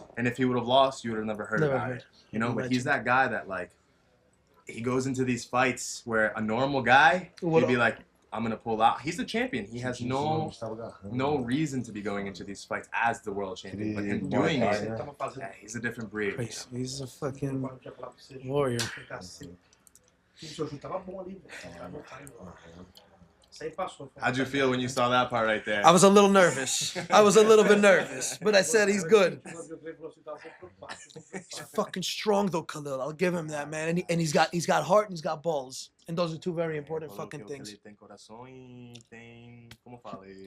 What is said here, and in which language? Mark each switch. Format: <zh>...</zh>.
<en>And if he would have lost, you would have never heard about it. You know, but he's that guy that, like, he goes into these fights where a normal guy, he'd be like, I'm going to pull out. He's the champion. He has no reason to be going into these fights as the world champion. But him doing it, he's a different breed. crazy. He's a fucking warrior.</en> <pt>O seu chute tava bom ali, velho. Isso aí passou.</pt> <en>How'd you feel when you saw that part right there? I was a little nervous. I was a little bit nervous, but I said he's good. He's fucking strong though, Khalil. I'll give him that, man. And he's got heart and he's got balls, and those are two very important fucking things.</en> <pt>Ele tem coração e tem, como fala?</pt>